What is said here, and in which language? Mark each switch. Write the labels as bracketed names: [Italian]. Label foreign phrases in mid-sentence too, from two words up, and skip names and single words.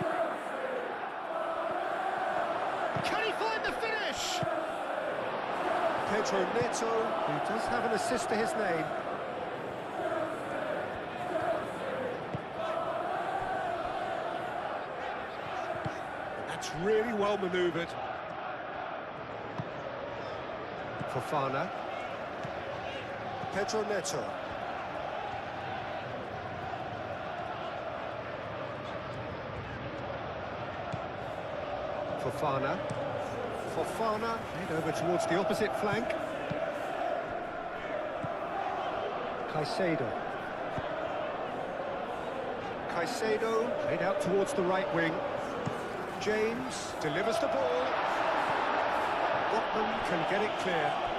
[English] Can he find the finish? Pedro Neto, who does have an assist to his name. That's really well manoeuvred. Fofana. Pedro Neto. Fofana. Fofana, head over towards the opposite flank. Caicedo. Caicedo, played out towards the right wing. James delivers the ball. Botman can get it clear.